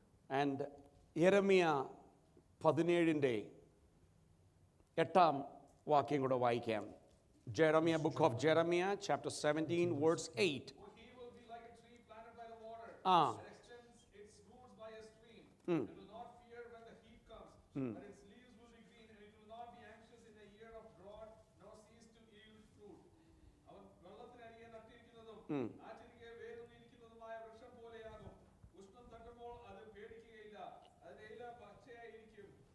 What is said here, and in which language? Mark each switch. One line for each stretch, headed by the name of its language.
Malayalam: And യെരമ്യ 17-ന്റെ 8-ാം വാക്യം കൂടെ വായിക്കാം.
English: Jeremiah, book of Jeremiah, chapter 17, verse 8. He will be like a tree planted by the water, that extends its roots by a stream. It will not fear when the heat comes, but its leaves will be green, and it will not be anxious in a year of drought, nor cease to yield fruit.
Malayalam: അവൻ വെള്ളത്തിനരികെ നട്ടിരിക്കുന്നതും ആറ്റിരികെ വേരൂന്നിരിക്കുന്നതുമായ വൃക്ഷം പോലെയാകും. ഉഷ്ണം തട്ടുമ്പോൾ അത് പേടിക്കുകയില്ല. അതിന്റെ ഇല പച്ചയായിരിക്കും.